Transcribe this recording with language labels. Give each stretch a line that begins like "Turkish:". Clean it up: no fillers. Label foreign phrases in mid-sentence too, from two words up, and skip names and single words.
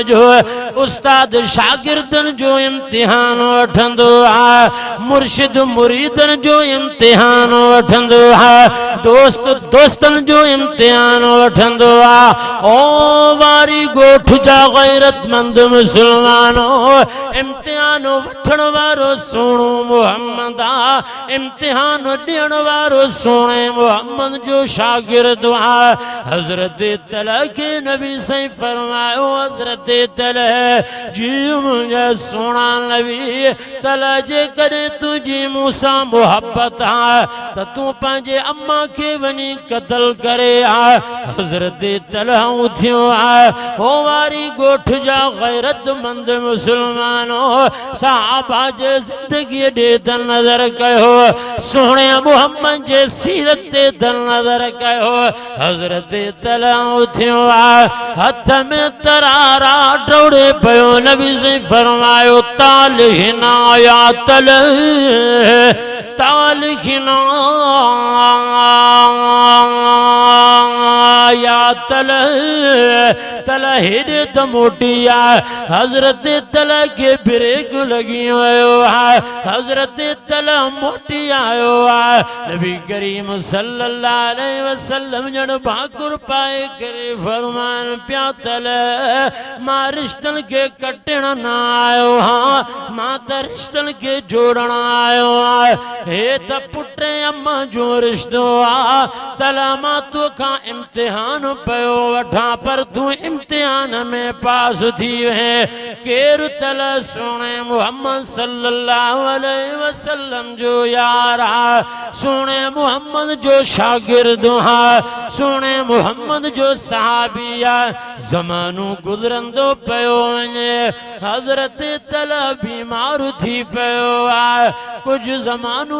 Sindhi: जो उस्ताद शागिर्दनि जो इम्तिहान वठंदो आहे मुर्शिद मुरीदनि जो इम्तिहान वठंदो आहे दोस्त दोस्तनि जो इम्तिहान वठंदो आहे ओ वारी गोठ जा गैरतमंद मुसलमानो इम्तिहान वठण वारो सोनो मोहम्मद आहे इम्तिहान ॾियण वारो सोने मोहम्मद जो शागिर्द आहे हज़रत तला के नबी साईं फरमायो हज़रत तला जी मुंहिंजा सोना नबी तला जे करे तुंहिंजी मूंसां मोहब्बत आहे त तूं पंहिंजे अम्मा खे वञी क़त्ल करे आहे हज़रत तला उथियो आहे ओ वारी गोठ जा गैरतमंद मुसलमानो साहबा जे ज़िंदगी ॾे त नज़र कयो सोने मोहम्मद जे सीरत ते त नज़र कयो हज़रत तला उथियो आहे हथ में तरारा डोड़े पियो नबी से फरमायो तालिहिना या तल तालिहिना या तल तला हेॾे त मोटी आहे हज़रत तला के ब्रेक लगी वियो आहे हज़रत तला मोटी आयो आहे नबी करीम
Arabic: صلى الله عليه وسلم
Sindhi: ॼण भाकुर पाए करे फरमान पिया तला मां रिश्तनि खे कटण न आयो हां मां त रिश्तनि खे जोड़ण आयो आहे हे त पुट अम्मा जो रिश्तो आहे तला मां तोखां इम्तिहान पयो वठां पर तूं इम्तिहान में पास थी है केर तला सोने मोहम्मद
Arabic: صلى الله عليه
Sindhi: वसल्लम जो यार सोने मोहम्मद जो शागिर्द सोने मोहम्मद जो सहाबी ज़मानो गुज़रंदो पयो वञे हज़रत तला बीमार थी पयो आहे कुछ ज़मानो